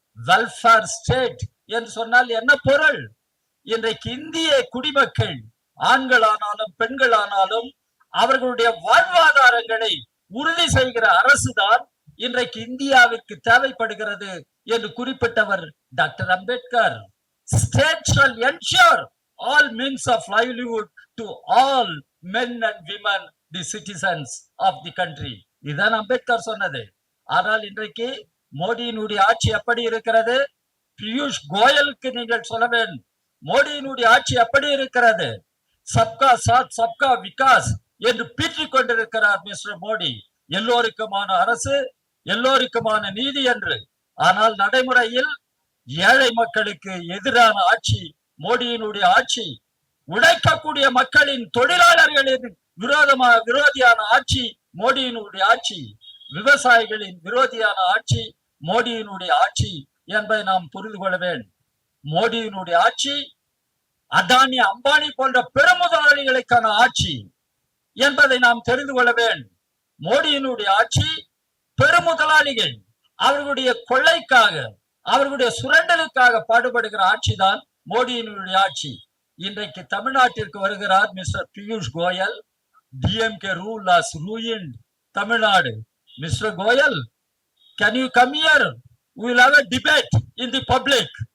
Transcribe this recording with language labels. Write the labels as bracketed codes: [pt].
[ta] Welfare state என்று சொன்னால் என்ன பொருள்? இன்றைக்கு இந்திய குடிமக்கள் ஆண்களானாலும் பெண்களானாலும் அவர்களுடைய வாழ்வாதாரங்களை உறுதி செய்கிற அரசுதான் இன்றைக்கு இந்தியாவிற்கு தேவைப்படுகிறது என்று குறிப்பிட்டவர் doctor Ambedkar. [en] State shall ensure all means of livelihood to all men and women, the citizens of the country. [ta] இதுதான் அம்பேத்கர் சொன்னது. ஆனால் இன்றைக்கு மோடியினுடைய ஆட்சி எப்படி இருக்கிறது? பியூஷ் கோயலுக்கு நீங்கள் சொல்ல வேண்டும், மோடியினுடைய ஆட்சி எப்படி இருக்கிறது? [hi] சப்கா சாத் சப்கா விகாஸ் [ta] என்று பீற்றிக் கொண்டிருக்கிறார் மிஸ்டர் மோடி. எல்லோருக்குமான அரசு, எல்லோருக்குமான நீதி என்று. ஆனால் நடைமுறையில் ஏழை மக்களுக்கு எதிரான ஆட்சி மோடியினுடைய ஆட்சி. உழைக்கக்கூடிய மக்களின் தொழிலாளர்களின் விரோதியான ஆட்சி மோடியினுடைய ஆட்சி. விவசாயிகளின் விரோதியான ஆட்சி மோடியினுடைய ஆட்சி என்பதை நாம் புரிந்து கொள்ள வேண்டும். மோடியினுடைய ஆட்சி அதானி அம்பானி போன்ற பெருமுதலாளிகளுக்கான ஆட்சி என்பதை நாம் தெரிந்து கொள்ள வேண்டும். மோடியினுடைய ஆட்சி பெருமுதலாளிகள் அவர்களுடைய கொள்ளைக்காக, அவர்களுடைய சுரண்டலுக்காக பாடுபடுகிற ஆட்சி தான் மோடியினுடைய ஆட்சி. இன்றைக்கு தமிழ்நாட்டிற்கு வருகிறார் mister Piyush Goyal. [en] DMK rule has ruined Tamil Nadu. Mister Goyal, can you come here? We will have a debate in the public.